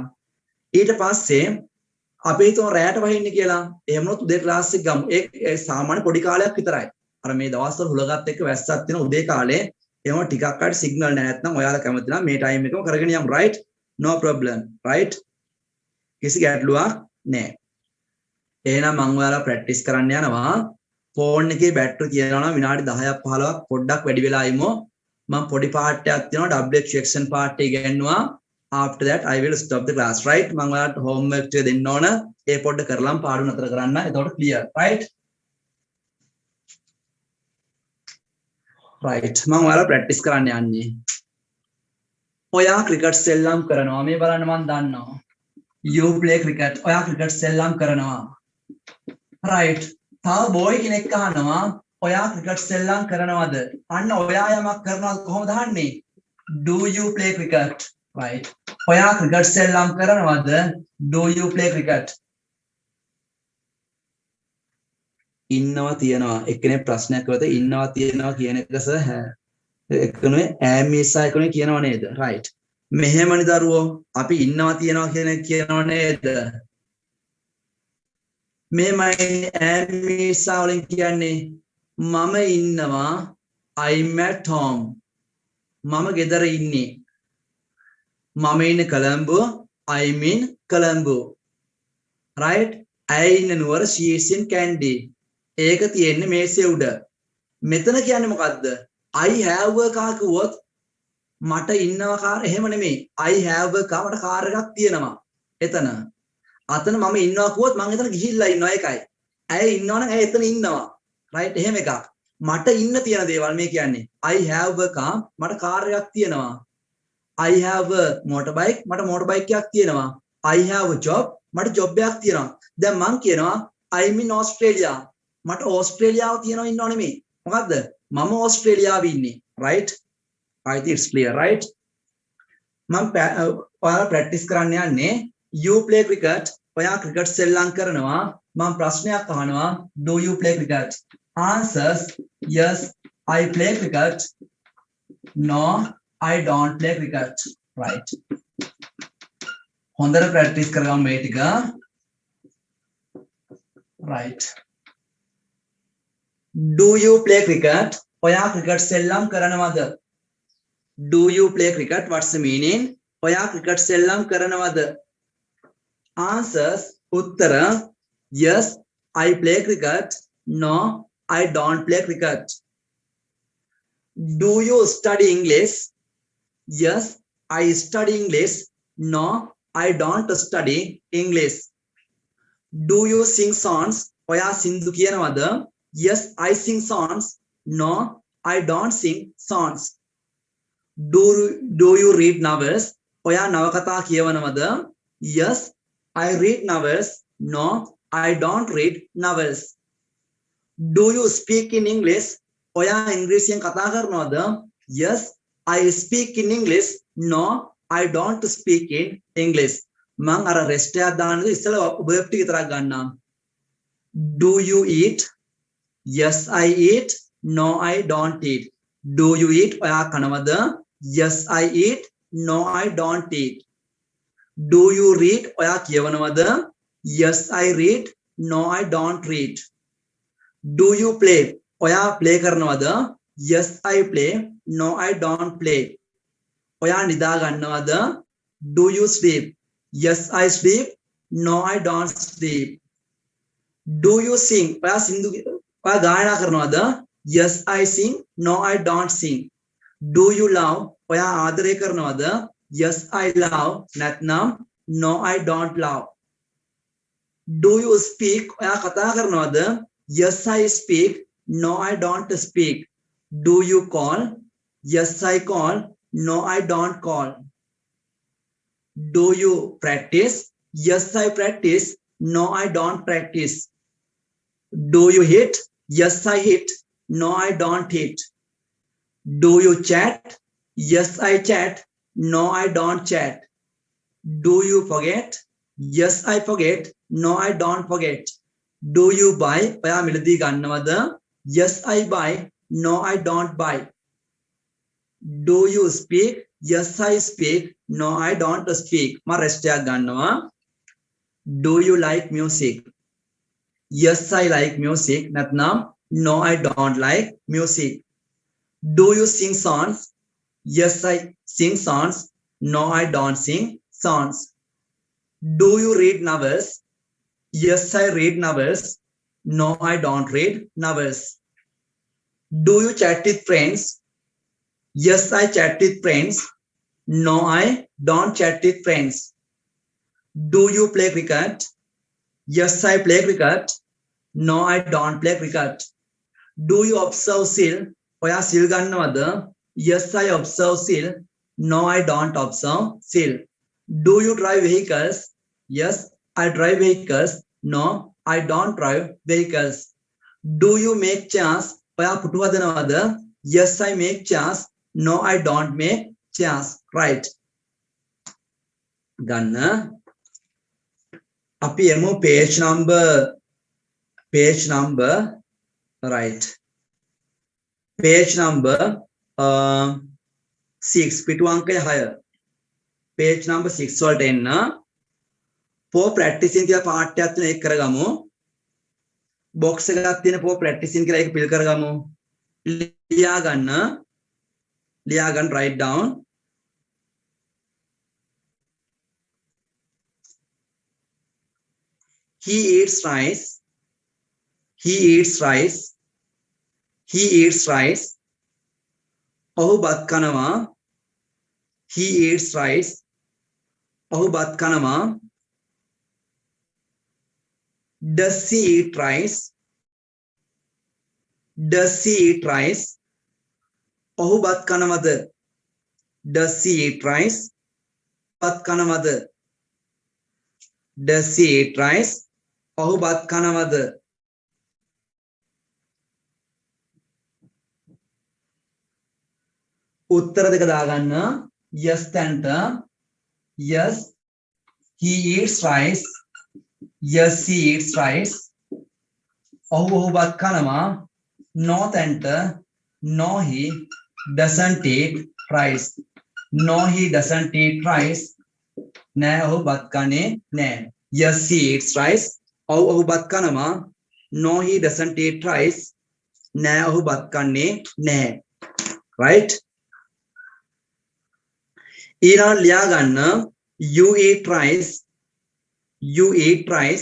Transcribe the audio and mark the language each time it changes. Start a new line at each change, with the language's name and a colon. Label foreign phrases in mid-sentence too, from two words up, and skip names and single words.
Sinhala: ඊට පස්සේ අපි හිතමු රැයට වහින්නේ කියලා. එහෙම වුණොත් උදේ ක්ලාස් එක ගමු. ඒ සාමාන්‍ය පොඩි කාලයක් විතරයි. අර මේ දවස්වල හුලගත් එක්ක වැස්සක් තියෙන උදේ කාලේ එහෙම ටිකක් අර සිග්නල් නැත්නම් ඔයාලා කැමති නම් මේ ටයිම් එකම කරගෙන යමු.
English: right? no problem. right?
Sinhala: කිසි ගැටලුවක් නැහැ. එහෙනම් මම ඔයාලා ප්‍රැක්ටිස් කරන්න යනවා. ෆෝන් එකේ බැටරි තියනවා නම් විනාඩි 10ක් 15ක් පොඩ්ඩක් වැඩි වෙලා ඉමු. මම පොඩි පාර්ට් එකක් තියෙනවා
English: WH section
Sinhala: පාර්ට් එක ඉගෙනනවා.
English: after that I will stop the class. right?
Sinhala: මම ඔයාලට homework ටික දෙන්න ඕන. ඒ පොඩ්ඩ කරලාම පාඩු නතර කරන්න. එතකොට
English: clear. right? right.
Sinhala: මම ඔයාලා ප්‍රැක්ටිස් කරන්න යන්නේ. ඔයා ක්‍රිකට් සෙල්ලම් කරනවා. මේ බලන්න මම දන්නවා.
English: You play cricket.
Sinhala: ඔයා ක්‍රිකට් සෙල්ලම් කරනවා. right. තව බෝයි කෙනෙක් අහනවා ඔයා ක්‍රිකට් සෙල්ලම් කරනවද? අන්න ඔයා යමක් කරනවද කොහොමද අහන්නේ?
English: Do you play cricket? right.
Sinhala: ඔයා ක්‍රිකට් සෙල්ලම් කරනවද?
English: Do you play cricket?
Sinhala: ඉන්නවා තියනවා. එක්කෙනෙක් ප්‍රශ්නයක් කරවත ඉන්නවා තියනවා කියන එක සර් එක්කනේ ඈමිසා එකනේ කියනව නේද?
English: right.
Sinhala: මෙහෙමනි දරුවෝ අපි ඉන්නවා තියනවා කියන එක කියනව නේද? මෙහෙමයි ඈමිසා වලින් කියන්නේ මම ඉන්නවා
English: I'm at home.
Sinhala: මම ගෙදර ඉන්නේ. මම ඉන්නේ කොළඹ.
English: I'm in Colombo. right.
Sinhala: ඇය ඉන්න නුවර
English: she is in Kandy.
Sinhala: ඒක තියෙන්නේ මේසේ උඩ. මෙතන කියන්නේ මොකද්ද?
English: I have a car
Sinhala: කිව්වොත් මට ඉන්නවා කාර් එහෙම නෙමෙයි.
English: I have a car
Sinhala: මට කාර් එකක් තියෙනවා. එතන. අතන මම ඉන්නවා කිව්වොත් මම එතන ගිහිල්ලා ඉන්නවා ඒකයි. ඇය ඉන්නවා නම් ඇය එතන ඉන්නවා. right එහෙම එකක්. මට ඉන්න තියෙන දේවල් මේ කියන්නේ.
English: I have a car
Sinhala: මට කාර් එකක් තියෙනවා.
English: I have a motorbike
Sinhala: මට motorbike එකක් තියෙනවා.
English: I have a job
Sinhala: මට job එකක් තියෙනවා. දැන් මං කියනවා
English: I'm in Australia
Sinhala: මට ඕස්ට්‍රේලියාව තියෙනවා ඉන්නව නෙමෙයි. මොකද්ද? මම ඕස්ට්‍රේලියාවේ ඉන්නේ.
English: right. I think it's clear, right?
Sinhala: මම ඔයාලා ප්‍රැක්ටිස් කරන්න යන්නේ
English: you play cricket
Sinhala: ඔයා ක්‍රිකට් සෙල්ලම් කරනවා. මම ප්‍රශ්නයක් අහනවා
English: do you play cricket? Answers yes I play cricket. No I don't play cricket. right.
Sinhala: හොඳට ප්‍රැක්ටිස් කරගමු මේ ටික.
English: right. Do you play cricket?
Sinhala: ඔයා ක්‍රිකට් සෙල්ලම් කරනවද?
English: Do you play cricket? What's the meaning?
Sinhala: ඔයා ක්‍රිකට් සෙල්ලම් කරනවද? Answers උත්තර
English: yes I play cricket. No I don't play cricket. Do you study English? Yes I study English. No I don't study English. Do you sing songs?
Sinhala: ඔයා සින්දු කියනවද?
English: Yes I sing songs. No I don't sing songs. Do you read novels?
Sinhala: ඔයා නවකතා කියවනවද?
English: Yes I read novels. No I don't read novels. Do you speak in English?
Sinhala: ඔයා ඉංග්‍රීසියෙන් කතා කරනවද?
English: Yes I speak in English. No I don't speak in English.
Sinhala: මං අර රෙස්ට් එකක් දාන්නද ඉස්සෙල්ලා verb ටික විතරක් ගන්නම්.
English: Do you eat? Yes I eat. No I don't eat. Do you eat?
Sinhala: ඔයා කනවද?
English: Yes I eat. No I don't eat. Do you read?
Sinhala: ඔයා කියවනවද?
English: Yes I read. No I don't read. Do you play?
Sinhala: ඔයා play කරනවද?
English: Yes I play. No I don't play.
Sinhala: ඔයා නිදා ගන්නවද?
English: Do you sleep? Yes I sleep. No I don't sleep. Do you sing?
Sinhala: ඔයා සින්දු ඔයා ගායනා කරනවද?
English: Yes I sing. No I don't sing. Do you love?
Sinhala: ඔයා ආදරය කරනවද?
English: Yes I love. නැත්නම් no I don't love. Do you speak?
Sinhala: ඔයා කතා කරනවද?
English: Yes I speak. No I don't speak. Do you call? Yes I call. No I don't call. Do you practice? Yes I practice. No I don't practice. Do you hit? Yes I hit. No I don't hit. Do you chat? Yes I chat. No I don't chat. Do you forget? Yes I forget. No I don't forget. Do you buy?
Sinhala: ඔයා මිලදී ගන්නවද?
English: Yes I buy. No I don't buy. Do you speak? Yes I speak. No I don't speak. මම රෙස්ට් එකක් ගන්නවා. Do you like music? Yes I like music. නැත්නම් no I don't like music. Do you sing songs? Yes I sing songs. No I don't sing songs. Do you read novels? Yes I read novels. No I don't read novels. Do you chat with friends? Yes I chat with friends. No I don't chat with friends. Do you play cricket? Yes I play cricket. No I don't play cricket. Do you observe seal?
Sinhala: ඔයා සිල් ගන්නවද?
English: Yes I observe seal. No, I don't observe. Seal. Do you drive vehicles? Yes, I drive vehicles. No, I don't drive vehicles. Do you make chairs?
Sinhala: ඔයා පුටු හදනවද?
English: Yes, I make chairs. No, I don't make chairs. Right.
Sinhala: ගන්න. අපි එමු
English: page number. Right. Page number 6
Sinhala: පිටු අංකය 6.
English: Page number 6
Sinhala: වලට එන්න.
English: for practicing
Sinhala: කියලා පාඩයක් තියෙන එක කරගමු. box එකක් තියෙන
English: for practicing
Sinhala: කියලා ඒක fill කරගමු. ලියා ගන්න
English: write down. He eats rice. He eats rice. He eats rice.
Sinhala: ඔහු බත් කනවා.
English: He eats rice.
Sinhala: ඔහු බත් කනවා.
English: Does he eat rice? Does he eat rice?
Sinhala: ඔහු බත් කනවද?
English: Does he eat rice?
Sinhala: බත් කනවද?
English: Does he eat rice?
Sinhala: ඔහු බත් කනවද? උත්තර දෙක දාගන්න. Yes තැන්ට.
English: Yes, he eats rice. Yes, he eats rice.
Sinhala: ඔහු බත් කනවා. No තැන්ට.
English: No, he doesn't eat rice. No, he doesn't eat rice.
Sinhala: නෑ ඔහු බත් කන්නේ නෑ.
English: Yes, he eats rice.
Sinhala: ඔහු බත් කනවා.
English: No, he doesn't eat rice.
Sinhala: නෑ ඔහු බත් කන්නේ නෑ. Right? ඊළඟ ලියා ගන්න.
English: You eat rice. You eat rice.